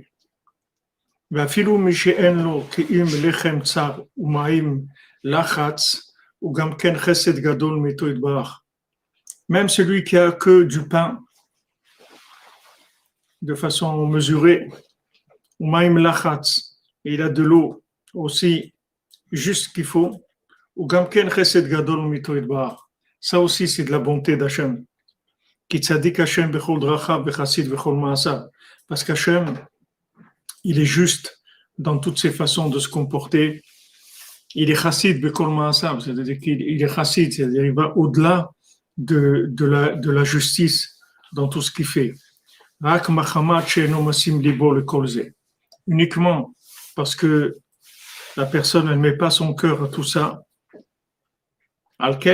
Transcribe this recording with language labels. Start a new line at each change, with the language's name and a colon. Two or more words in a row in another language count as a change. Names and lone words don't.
French: Même celui qui a que du pain de façon mesurée, et il a de l'eau aussi juste qu'il faut, ça aussi c'est de la bonté d'Hachem. Parce qu'Hachem, il est juste dans toutes ses façons de se comporter. Il est
Hebrew: חסיד בכל מעשיו,
French: c'est-à-dire qu'il est chassid, c'est-à-dire il va au-delà de la justice dans tout ce qu'il fait. Uniquement parce que la personne, elle ne met pas son cœur à tout ça.